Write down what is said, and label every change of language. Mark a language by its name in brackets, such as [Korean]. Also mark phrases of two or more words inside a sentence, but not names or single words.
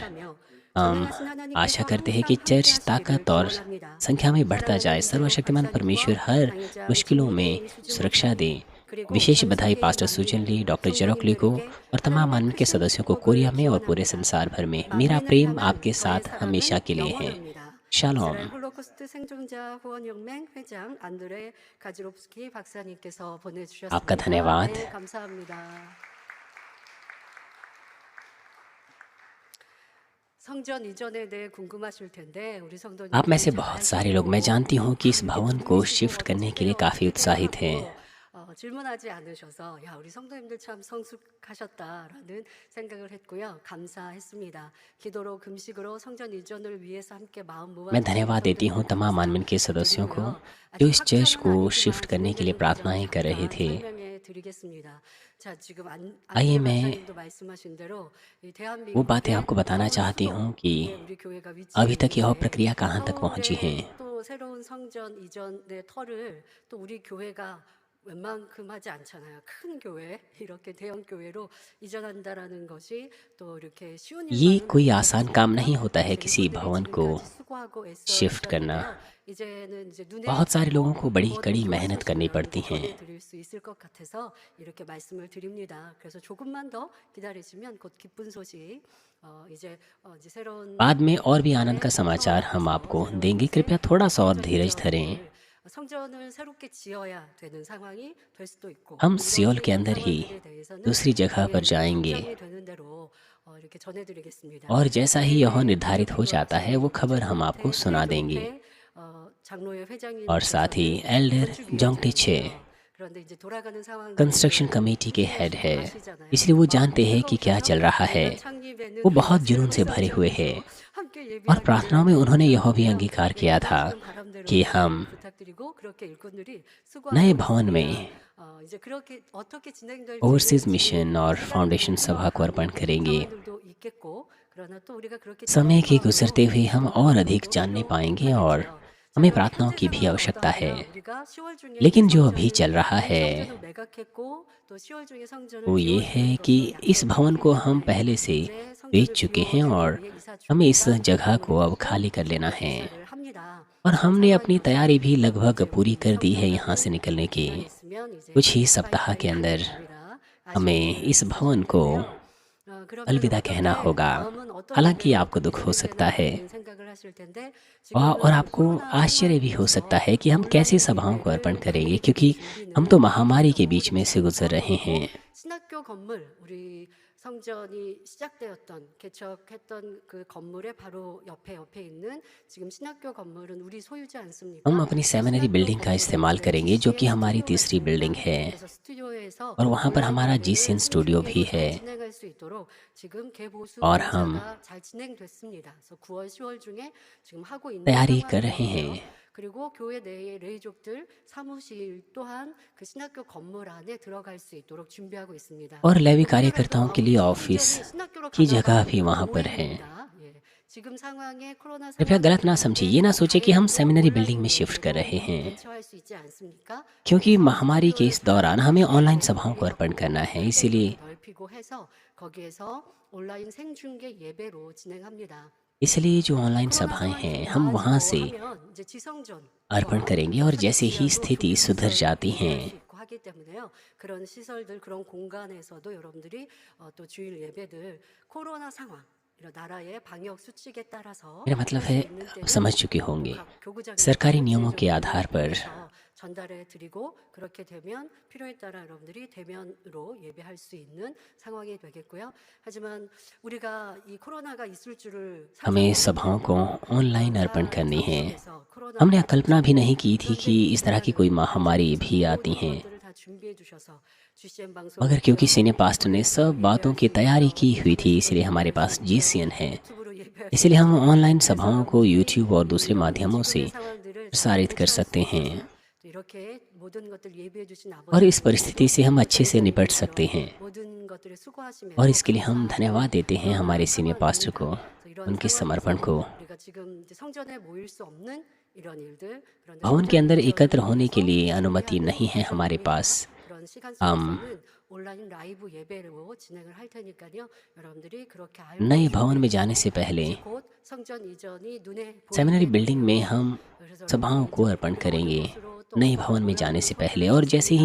[Hindi] हम आशा करते हैं कि चर्च ताकत और संख्या में बढ़ता जाए। सर्वशक्तिमान परमेश्वर हर मुश्किलों में सुरक्षा दे। विशेष बधाई पास्टर सुजन ली, डॉक्टर जेरोक्ली को और तमाम मानवीन के सदस्यों को कोरिया में और पूरे संसार भर में। मेरा प्रेम आपके साथ हमेशा के लिए है। शालोम। [Korean] 홀로코스트 생존자 후원연맹 회장 안드레 가지롭스키 박사님께서 보내주셨습니다. [Hindi] आपका धन्यवाद। [Korean] 네, 감사합니다. 성전 이전에 대해 궁금하실 텐데 우리 성도님 [Hindi] आप में से बहुत सारे लोग, मैं जानती हूँ कि इस भवन को शिफ्ट करने के लिए काफ़ी उत्साहित हैं। [Korean] 질문하지 않으셔서 야 우리 성도님들 참 성숙하셨다라는 생각을 했고요. 감사했습니다. 기도로 금식으로 성전 이전을 위해서 함께 마음 모아 [Hindi] मैं धन्यवाद देती हूँ तमाम मानवीन के सदस्यों को जो इस चर्च को शिफ्ट करने के लिए प्रार्थनाएं कर रहे थे। आइए मैं वो बातें आपको बताना चाहती हूँ कि अभी तक यह प्रक्रिया कहाँ तक पहुँची है। [Korean] 또 새로운 성전 이전의 터를 또 우리 교회가 웬만큼 하지 않잖아요. 큰 교회 이렇게 대형 교회로 이전한다라는 것이 또 이렇게 쉬운 [Hindi] ये [Korean] 일만은 [Hindi] कोई आसान काम नहीं होता है किसी भवन को [Korean] 수고하고 [Hindi] शिफ्ट करना। [Korean] 이제는 이제 눈에 [Hindi] बहुत सारे लोगों को बड़ी कड़ी मेहनत करनी पड़ती है। [Korean] 드릴 수 있을 것 같아서 이렇게 말씀을 드립니다. 그래서 조금만 더 기다리시면 곧 기쁜 소식 이제 새로운 [Hindi] बाद में और भी आनंद का समाचार हम आपको देंगे। कृपया थोड़ा सा और धीरज धरें। [Korean] 성전을 새롭게 지어야 되는 상황이 될 수도 있고 [Hindi] हम सियोल के अंदर ही दूसरी जगह पर जाएंगे [Korean] 되는 대로 이렇게 전해드리겠습니다. [Hindi] और जैसा ही यह निर्धारित हो जाता है वो खबर हम आपको सुना देंगे। [Korean] 장로회 회장님 [Hindi] और साथ ही एल्डर जोंगटे छे [Korean] 그런데 이제 돌아가는 상황 [English] construction committee [Hindi] के हेड है, इसलिए वो जानते हैं कि क्या चल रहा है। वो बहुत जुनून से भरे हुए हैं और प्रार्थनाओं में उन्होंने यह भी अंगीकार किया था कि हम [Korean] 부탁드리고 그렇게 일꾼들이 [Hindi] नए [Korean] 수고하고 [Hindi] भवन [Korean] 있습니다. [Hindi] में [Korean] 이제 그렇게 어떻게 진행될지는 [Hindi] ओवरसीज [Korean] 지금 [Hindi] मिशन और [Korean] 시간이 [Hindi] फाउंडेशन [Korean] 좀 [Hindi] सभा को अर्पण [Korean] 필요한 [Hindi] करेंगे। [Korean] 상황들도 있겠고 그러나 또 우리가 그렇게 [Hindi] समय के [Korean] 진행하면서 [Hindi] गुजरते हुए हम [Korean] 또 [Hindi] और [Korean] 어느 [Hindi] अधिक [Korean] 정도 [Hindi] जानने पाएंगे और [Korean] 필요하겠지요. 자, [Hindi] हमें [Korean] 그럼 [Hindi] प्रार्थनाओं [Korean] 현재 [Hindi] की भी [Korean] 상황은 [Hindi] आवश्यकता है। [Korean] 어떠하냐? 우리가 10월 중에 이제 [Hindi] लेकिन जो अभी चल [Korean] 성전을 [Hindi] रहा [Korean] 이미 [Hindi] है [Korean] 성전을 매각했고 또 10월 중에 성전을 [Hindi] वो ये है कि [Korean] 비워드림으로써 [Hindi] इस [Korean] 약속을 [Hindi] भवन [Korean] 했기 [Hindi] को हम [Korean] 때문에 [Hindi] पहले से [Korean] 이제 [Hindi] बेच [Korean] 성전을 [Hindi] चुके हैं [Korean] 비워주기 [Hindi] और [Korean] 위해 이사 [Hindi] हमें इस [Korean] 준비가 [Hindi] जगह को अब [Korean] 마무리됐고 [Hindi] खाली कर लेना है। [Korean] 이사를 합니다. [Hindi] और [Korean] 그런 [Hindi] हमने अपनी [Korean] 상황이어서 [Hindi] तैयारी भी लगभग [Korean] 이제 [Hindi] पूरी [Korean] 우리 [Hindi] कर दी है यहाँ [Korean] 성전가도 [Hindi] से निकलने की। [Korean] 기간 있으면 이제 [Hindi] कुछ ही सप्ताह के [Korean] 빠이빠이 [Hindi] अंदर [Korean] 합니다. 아쉬운 [Hindi] हमें [Korean] 일은 [Hindi] इस भवन को [Korean] 있으실 텐데요. 그러면 [Hindi] अलविदा कहना [Korean] 어떻게 [Hindi] होगा। [Korean] 다음은 어떤 [Hindi] हालांकि [Korean] 일들이 [Hindi] आपको [Korean] 어떻게 [Hindi] दुख हो सकता है [Korean] 진행되나라는 생각을 하실 텐데 [Hindi] और [Korean] 지금은 [Hindi] आपको [Korean] 코로나 [Hindi] आश्चर्य भी हो सकता [Korean] 상황이어서 [Hindi] है कि हम कैसे [Korean] 온라인 [Hindi] सभाओं को अर्पण [Korean] 예배를 [Hindi] करेंगे, [Korean] 많이 드릴 [Hindi] क्योंकि हम तो [Korean] 준비는 [Hindi] महामारी के बीच में से [Korean] 지금 [Hindi] गुजर रहे [Korean] 하고 [Hindi] हैं। [Korean] 있고 신학교 건물 우리 성전이 시작되었던 개척했던 그 건물의 바로 옆에 있는 지금 신학교 건물은 우리 소유지 [Hindi] हम [Korean] 않습니까? [Hindi] अपनी सेमिनरी [Korean] 신학교 [Hindi] बिल्डिंग का [Korean] 건물에 [Hindi] इस्तेमाल [Korean] 이제 [Hindi] करेंगे जो कि [Korean] GCN [Hindi] हमारी [Korean] 스튜디오가 [Hindi] तीसरी बिल्डिंग [Korean] 있습니다. [Hindi] है [Korean] 그래서 스튜디오에서 [Hindi] और वहाँ पर [Korean] 온라인 [Hindi] हमारा [Korean] 예배를 [Hindi] GCN स्टूडियो भी [Korean] 생중계로 [Hindi] है [Korean] 잘 진행할 수 있도록 지금 개보수 [Hindi] और हम [Korean] 공사가 잘 진행됐습니다. 그래서 9월, 10월 중에 지금 하고 있는 [Hindi] तैयारी कर रहे [Korean] 상황이고요. [Hindi] हैं। [Korean] 그리고 교회 내의 레이족들 사무실 또한 그 신학교 건물 안에 들어갈 수 있도록 준비하고 있습니다. [Hindi] और लेवी [Korean] 우리나라도 [Hindi] कार्यकर्ताओं के लिए [Korean] 아무튼 [Hindi] ऑफिस [Korean] 성전이 신학교로 [Hindi] की [Korean] 가다가 [Hindi] जगह भी वहाँ पर है। [Korean] 오해입니다. 예. 지금 상황에 코로나 [Hindi] कृपया [Korean] 상황이기 [Hindi] गलत ना समझिए, ये [Korean] 때문에 [Hindi] ना सोचे कि हम [Korean] 다행히도 [English] seminary building [Korean] 온라인 [Hindi] में शिफ्ट कर [Korean] 예배로 [Hindi] रहे हैं, [Korean] 대처할 수 있지 않습니까? [Hindi] क्योंकि [Korean] 그래서 [Hindi] महामारी के इस दौरान हमें [Korean] 스튜디오에서 [Hindi] ऑनलाइन [Korean] GCN [Hindi] सभाओं को अर्पण करना है। [Korean] 크게 [Hindi] इसीलिए [Korean] 넓히고 해서 거기에서 온라인 생중계 예배로 진행합니다. [Hindi] जो ऑनलाइन [Korean] 코로나 [Hindi] सभाएं [Korean] 상황이 [Hindi] हैं [Korean] 좀 [Hindi] हम वहाँ [Korean] 나아지고 [Hindi] से [Korean] 하면 이제 [Hindi] अर्पण [Korean] 지성전과 [Hindi] करेंगे और जैसे ही [Korean] 인터넷 [Hindi] स्थिति [Korean] 지하도 [Hindi] सुधर [Korean] 조금 [Hindi] जाती [Korean] 있어야 [Hindi] है [Korean] 수 있고 하기 때문에요. 그런 시설들, 그런 공간에서도 여러분들이 또 주일 예배들 코로나 상황 이런 나라의 방역 수칙에 따라서 [Hindi] मेरा मतलब [Korean] 할 수 [Hindi] है [Korean] 있는 [Hindi] आप [Korean] 때는 [Hindi] समझ चुके [Korean] 또 [Hindi] होंगे [Korean] 각 교구장에서 [Hindi] सरकारी नियमों के [Korean] 일정을 [Hindi] आधार पर [Korean] 해서 전달해 드리고 그렇게 되면 필요에 따라 여러분들이 대면으로 예배할 수 있는 상황이 되겠고요. 하지만 우리가 이 코로나가 있을 줄을 [Hindi] हमें [Korean] 상상도 [Hindi] सभाओं को [Korean] 못했고 [Hindi] ऑनलाइन [Korean] 그런 [Hindi] अर्पण करनी है। [Korean] 상황에서 [Hindi] हमने [Korean] 코로나가 [Hindi] कल्पना भी नहीं की थी [Korean] 그런데 [Hindi] कि [Korean] 이 [Hindi] इस तरह की [Korean] 시간을 [Hindi] कोई [Korean] 가지고 [Hindi] महामारी भी आती [Korean] 모든 [Hindi] है, [Korean] 것들을 다 준비해 주셔서 GCN [Hindi] मगर [Korean] 방송을 [Hindi] क्योंकि सीनियर [Korean] 통해서 [Hindi] पास्टर ने सब [Korean] 온라인으로 [Hindi] बातों [Korean] 예배할 [Hindi] की [Korean] 수 [Hindi] तैयारी [Korean] 있고요. [Hindi] की हुई थी, [Korean] 인터넷으로 [Hindi] इसलिए हमारे [Korean] 예배할 수 [Hindi] पास [Korean] 있고요. [Hindi] GCN है। [Korean] 유튜브로 예배할 수 [Hindi] इसलिए हम [Korean] 있고요. [Hindi] ऑनलाइन [Korean] 그래서 [Hindi] सभाओं को [Korean] 여러분들이 [Hindi] यूट्यूब और दूसरे [Korean] 이런 [Hindi] माध्यमों से [Korean] 지금의 상황들을 잘 [Hindi] प्रसारित कर [Korean] 대처할 수 [Hindi] सकते हैं [Korean] 있도록 또 이렇게 모든 것들 예비해 주신 [Hindi] और [Korean] 아버지 [Hindi] इस परिस्थिति से हम अच्छे से निपट सकते हैं। [Korean] 모든 것들에 수고하시면서 [Hindi] और इसके लिए हम [Korean] 감사하고 [Hindi] धन्यवाद देते हैं [Korean] 그러나 [Hindi] हमारे [English] senior pastor [Korean] 상황입니다. [Hindi] को, [Korean] 그래서 이런 [Hindi] उनके समर्पण [Korean] 상황에서 [Hindi] को। [Korean] 우리가 지금 이제 성전에 모일 수 없는 이런 일들 그런데 [Hindi] भवन के [Korean] 성전 [Hindi] अंदर [Korean] 이전을 [Hindi] एकत्र होने के [Korean] 위해서 [Hindi] लिए अनुमति [Korean] 준비하는 [Hindi] नहीं है हमारे [Korean] 과정입니다. [Hindi] पास। [Korean] 그런 시간 [Hindi] हम [Korean] 속에서는 [English] online live [Korean] 예배로 진행을 할 테니까요. 여러분들이 그렇게 [Hindi] नए [Korean] 알고 [Hindi] भवन में [Korean] 준비해 [Hindi] जाने से [Korean] 주시고 [Hindi] पहले [Korean] 이제 곧 성전 이전이 눈에 [Hindi] सेमिनरी [Korean] 보이게 [Hindi] बिल्डिंग में [Korean] 되고요. [Hindi] हम [Korean] 그래서 [Hindi] सभाओं [Korean] 여러분들이 [Hindi] को [Korean] 이제 [Hindi] अर्पण [Korean] 어느 [Hindi] करेंगे [Korean] 곳으로 또 [Hindi] नए [Korean] 어떤 [Hindi] भवन में [Korean] 온라인 [Hindi] जाने से पहले, [Korean] 프로그램을 [Hindi] और जैसे ही